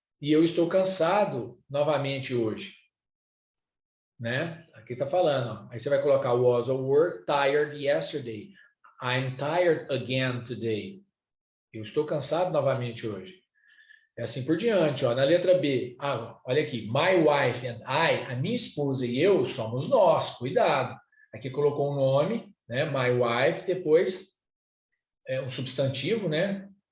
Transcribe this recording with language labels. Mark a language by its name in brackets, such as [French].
[Portuguese] E eu estou cansado novamente hoje. Né? Aqui está falando. Ó. Aí você vai colocar [English] was or were tired yesterday. I'm tired again today. [Portuguese] Eu estou cansado novamente hoje. É assim por diante. Ó. Na letra B, olha aqui. [English] My wife and I, [Portuguese] a minha esposa e eu, somos nós. Cuidado. Aqui colocou um nome, né? [English] My wife, [Portuguese] depois um substantivo, né?